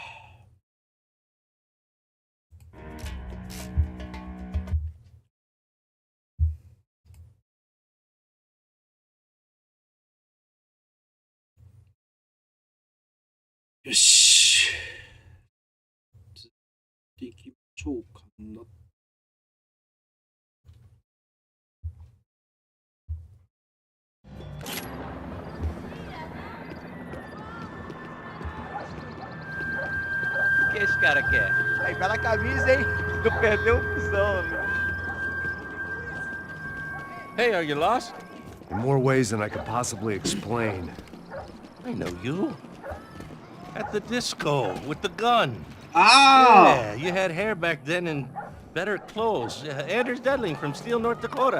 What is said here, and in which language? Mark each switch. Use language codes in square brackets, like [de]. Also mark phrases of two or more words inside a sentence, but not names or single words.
[ja] よし。続いていきましょうかな。 [pt] O que esse cara quer? Aí, bela camisa, hein? Tu perdeu o fusão, meu. [en] Hey, are you lost? In more ways than I could possibly explain. I know you. At the disco with the gun. Ah! Yeah, you had hair back then and better clothes. Anders Dedling from Steele, North Dakota.